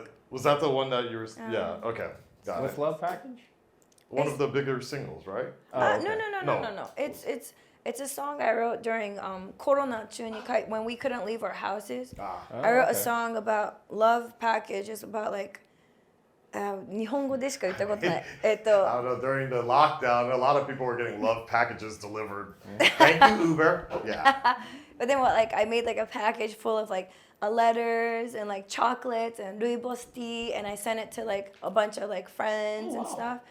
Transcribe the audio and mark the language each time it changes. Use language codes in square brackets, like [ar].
[en] Was that the one that you were? Yeah. Okay. Got With it. Love Package? One of the bigger singles, right? Okay. No. It's a song I wrote during Corona when we couldn't leave our houses. I wrote a song about love package. It's about like [ja] 日本語でしか言ったことない。 [en] I don't know, during the lockdown, a lot of people were getting love packages delivered. Thank you, Uber. Yeah. But then I made like a package full of like letters and like chocolates and rooibos tea, and I sent it to like a bunch of like friends and stuff.